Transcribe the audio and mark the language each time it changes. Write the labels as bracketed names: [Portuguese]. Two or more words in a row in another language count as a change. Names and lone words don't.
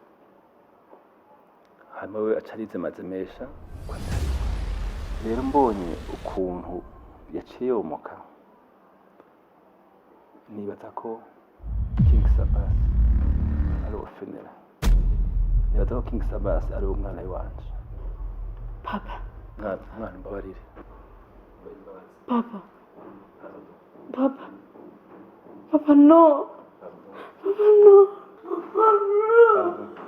[Rundi] hanyuma we acarize mazemesha rero mbonye ukuntu yaciye yomoka nibaza ko King Sabas ari Finera nibaza ko King Sabas ari umwana wanje Papa. Mwana mbabarire Papa. Papa. Papa, no. Papa, no. Papa, no.